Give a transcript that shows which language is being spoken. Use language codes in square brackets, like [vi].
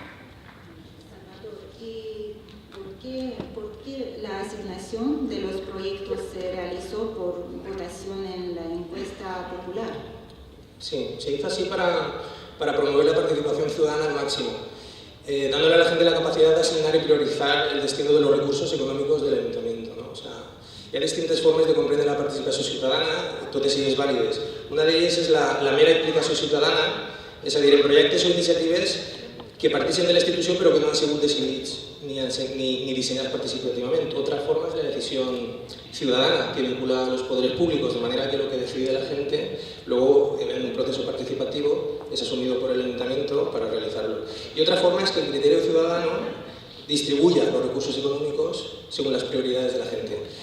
[es] Salvador, ¿y por qué la asignación de los proyectos se realizó por votación en la encuesta popular? Sí, se hizo así para promover la participación ciudadana al máximo, dándole a la gente la capacidad de asignar y priorizar el destino de los recursos económicos del Ayuntamiento, ¿no? O sea, [ca] hi ha distintes formes de comprendre la participació ciutadana, totes elles vàlides. Una d'elles és la mera implicació ciutadana, és a dir, en projectes o iniciatives que partixen de la institució però que no han sigut decidits [es] ni diseñados participativamente. Otra forma es la decisión ciudadana que vincula a los poderes públicos, de manera que lo que decide la gente luego en un proceso participativo es asumido por el ayuntamiento para realizarlo. Y otra forma es que el criterio ciudadano distribuya los recursos económicos según las prioridades de la gente.